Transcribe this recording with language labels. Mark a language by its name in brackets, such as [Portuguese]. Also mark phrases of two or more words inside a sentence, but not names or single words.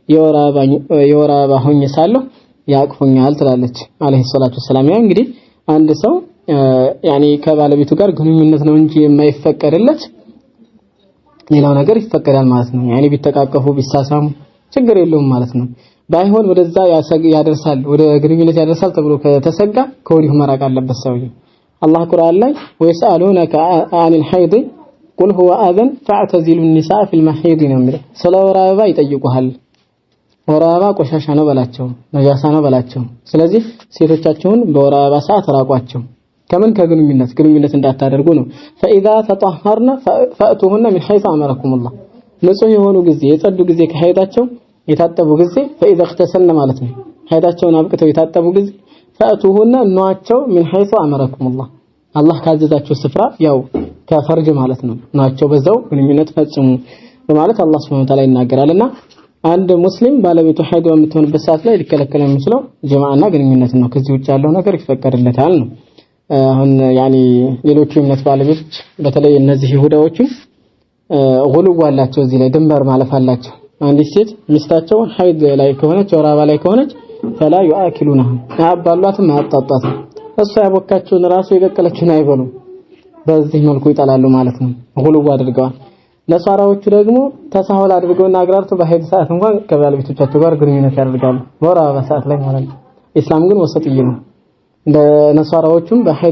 [Amharic] የወራባ ሆኜ ሳለሁ ያቅፎኛል ትላለች [Arabic] عليه الصلاة والسلام [Amharic] ያ እንግዲህ አንድ ሰው ያኒ ከባለቤቱ ጋር ግንኙነት ነው እንጂ የማይፈቀድለት ሌላው ነገር ይፈቀዳል ማለት ነው ያኒ ቢተቃቀፉ ቢሳሳሙ ችግር የለውም ማለት ነው ባይሆን ወደዛ ያደርሳል ወደ ግንኙነት ያደርሳል ተብሎ ከተሰጋ ከወዲሁ መራቅ አለበት ሰውዬ አላህ ቁርአን ላይ [Arabic] ويسألونك عن الحيض قل هو أذى فاعتزلوا النساء في المحيض [Amharic] ነው የሚለው ስለ ወር አበባ ይጠይቁሃል ወር አበባ ቆሻሻ ነው በላቸው ነጃሳ ነው በላቸው ስለዚህ ሴቶቻቸውን በወር አበባ ሰዓት ራቋቸው ከምን ከግንኙነት እንዳታደርጉ ነው [Arabic] فاذا تطهرنا فاتوهن من حيث امركم الله [Amharic] ንጹህ የሆኑ ጊዜ የጸዱ ጊዜ ከሐይዳቸው የታጠቡ ጊዜ [Arabic] فاذا اغتسلنا [Amharic] ማለት ነው ሐይዳቸውን አብቅተው የታጠቡ ጊዜ فاتوهن ኗቸው [Arabic] من حيث امركم الله [Amharic] አላህ ካዘዛቸው ስፍራ ያው ከፈርጅ ማለት ነው ናቸው በዛው ግንኙነት ፈጽሙ በማለት አላህ [Arabic] سبحانه وتعالى [Amharic] ይናገራልና አንድ ሙስሊም ባለቤቱ ሐይድ በምትሆንበት ሰዓት ላይ ሊከለከል የሚችለው ጀማዓና ግንኙነት ነው ከዚህ ውጭ ያለው ነገር ይፈቀድለታል ነው አሁን ያኒ ሌሎቹ እምነት ባለቤቶች በተለይ እነዚህ ይሁዳዎቹ ጉልው አላቸው እዚህ ላይ ድንበር ማለፍ አላቸው አንዲት ሴት ሚስታቸው ሐይድ ላይ ከሆነች ወራባ ላይ ከሆነች [Arabic] فلا ياكلونها [Amharic] አባሏትም አጣጣትም እሷ ያቦካቸውን ራሱ የቀቀለችውን አይበሉም በዚህ መልኩ ይጣላሉ ማለት ነው ጉልው አድርገዋል ነሳራዎቹ ደግሞ ተሳሁል አድርገውና አግራርተው በሐይድ ሰዓት እንኳን ከባለቤቶቻቸው ጋር ግንኙነት ያደርጋሉ ወራባ ሰዓት ላይ ማለት ነው ኢስላም ግን ወሰጥይ ነው እንደ ነሳራዎቹም በሐይድ